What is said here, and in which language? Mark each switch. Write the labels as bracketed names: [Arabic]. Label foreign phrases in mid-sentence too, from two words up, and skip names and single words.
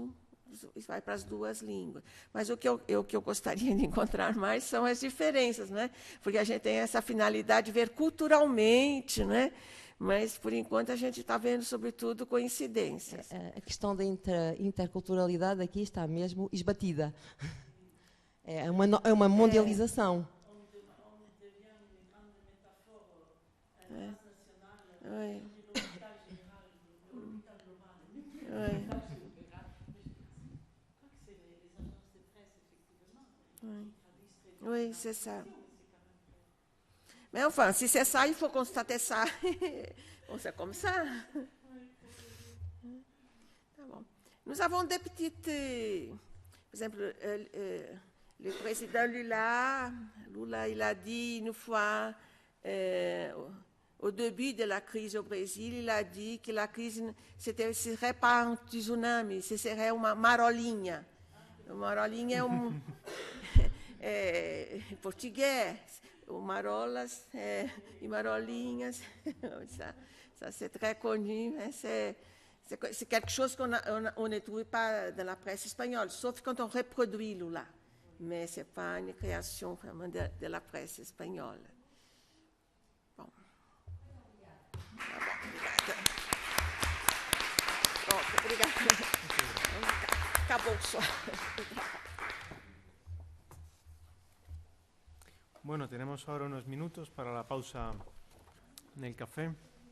[Portuguese] Isso vai para as duas línguas. Mas o que eu gostaria de encontrar mais são as diferenças, né? Porque a gente tem essa finalidade de ver culturalmente, né? Mas, por enquanto, a gente está vendo, sobretudo, coincidências. A questão da interculturalidade aqui está mesmo esbatida. É uma mundialização. [French] Oui, c'est ça. Mais enfin, si c'est ça, il faut constater ça. Bon, c'est comme ça. Bon. Nous avons des petites... par exemple, le président Lula, il a dit une fois, au début de la crise au Brésil, il a dit que la crise ne serait pas un tsunami, ce serait [Portuguese] uma marolinha. Uma marolinha é português. [French] Ou marolas et marolinhas, ça c'est très connu, hein, c'est quelque chose qu'on ne trouve pas dans la presse espagnole, sauf quand on reproduit Lula. Mais ce n'est pas une création vraiment de la presse espagnole. Bon. [Portuguese] Pronto, obrigada. Acabou só. [Spanish] Bueno, tenemos ahora unos minutos para la pausa en el café.